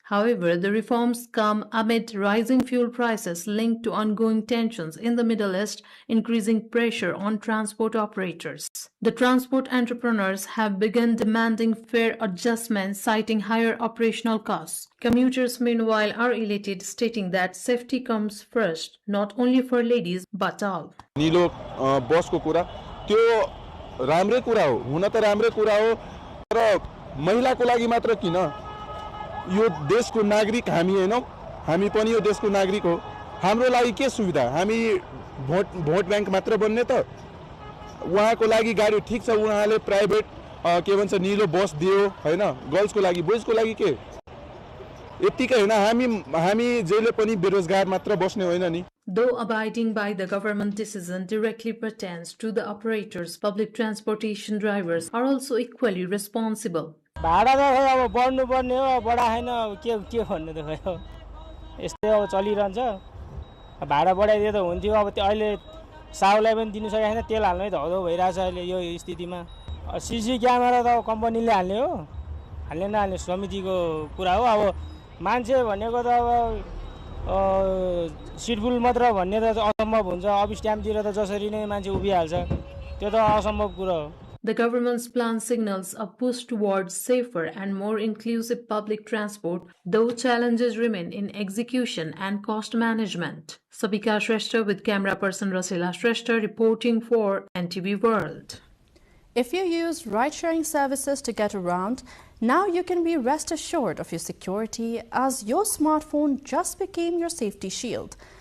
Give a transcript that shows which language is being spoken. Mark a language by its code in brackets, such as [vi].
[en] However, the reforms come amid rising fuel prices linked to ongoing tensions in the Middle East, increasing pressure on transport operators. The transport entrepreneurs have begun demanding fare adjustments, citing higher operational costs. Commuters, meanwhile, are elated, stating that safety comes first, not only for ladies but all. [ne] नीलो बस को कुरा त्यो राम्रै कुरा हो, हुन त राम्रै कुरा हो, तर महिलाको लागि मात्र किन? यो देशको नागरिक हामी हैनौ, हामी पनि यो देशको नागरिक हो, हाम्रो लागि के सुविधा? हामी भोट बैंक मात्र बन्ने त? उहाँको लागि गाडी ठीक छ, उहाँले प्राइभेट के भन्छ नीलो बस दियो हैन, गर्ल्सको लागि, बोइजको लागि के? यतिकै हैन, हामी जहिले पनि बेरोजगार मात्र बस्ने होइन नि. Though abiding by the government decision directly pertains to the operators, public transportation drivers are also equally responsible. भाडा त अब बढ्नु पर्ने हो, बढाएन के भन्नु त खै यस्तै अब चलिरहन्छ. भाडा बढाइदिए त हुन्थ्यो, अब अहिले साउलाई पनि दिनु सकेको छैन, तेल हाल्नै धौधौ भइरहेछ अहिले यो स्थितिमा. सीसी क्यामेरा त कम्पनीले हाल्ने हो, हाल्ने नहाल्ने समितिको कुरा हो. अब मान्छे भनेको त अब सिटफुल मात्र भन्ने त असम्भव हुन्छ. अफिस टाइमतिर त जसरी नै मान्छे उभिहाल्छ, त्यो त असम्भव कुरा हो. [en] The government's plan signals a push towards safer and more inclusive public transport, though challenges remain in execution and cost management. Sabika Shrestha with camera person Rasila Shrestha reporting for NTV World. If you use ride-sharing services to get around, now you can be rest assured of your security as your smartphone just became your safety shield.